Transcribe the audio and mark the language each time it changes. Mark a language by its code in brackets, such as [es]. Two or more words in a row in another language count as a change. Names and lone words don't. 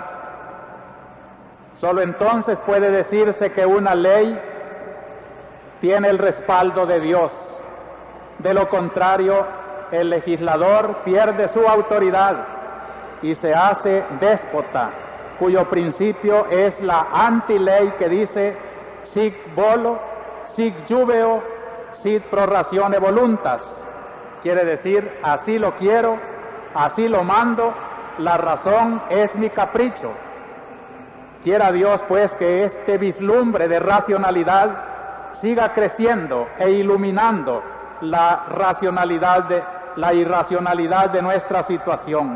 [es] Solo entonces puede decirse que una ley tiene el respaldo de Dios. De lo contrario, el legislador pierde su autoridad y se hace déspota, cuyo principio es la antiley que dice [la] sic volo, sic jubeo, sit pro ratione voluntas. [es] Quiere decir, así lo quiero, así lo mando, la razón es mi capricho. Quiera Dios pues que este vislumbre de racionalidad siga creciendo e iluminando la irracionalidad de nuestra situación.